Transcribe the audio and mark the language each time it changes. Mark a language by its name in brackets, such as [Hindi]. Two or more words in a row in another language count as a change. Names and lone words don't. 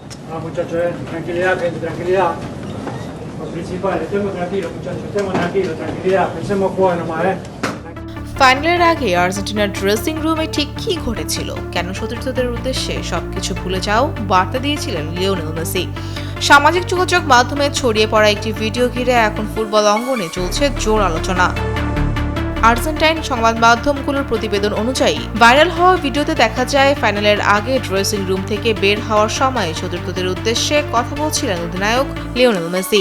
[Spanish] Ah, muchachos, tranquilidad, gente, tranquilidad. Lo principal, estemos tranquilos, muchachos, estemos tranquilos, tranquilidad. Pensemos jugar nomás, [Bangla] ফাইনালের আগে আর্জেন্টিনার [English] dressing room [Bangla] ঠিক কী ঘটেছিল, কেন সতীর্থদের উদ্দেশ্যে সবকিছু ভুলে যাও বার্তা দিয়েছিলেন লিওনেল মেসি। সামাজিক যোগাযোগ মাধ্যমে ছড়িয়ে পড়া একটি ভিডিও ঘিরে এখন ফুটবল অঙ্গনে চলছে জোর আলোচনা। আর্জেন্টাইন সংবাদ মাধ্যমগুলোর প্রতিবেদন অনুযায়ী ভাইরাল হওয়া ভিডিওতে দেখা যায় ফাইনালের আগে [English] dressing room [Bangla] থেকে বের হওয়ার সময় সতীর্থদের উদ্দেশ্যে কথা বলছিলেন অধিনায়ক লিওনেল মেসি।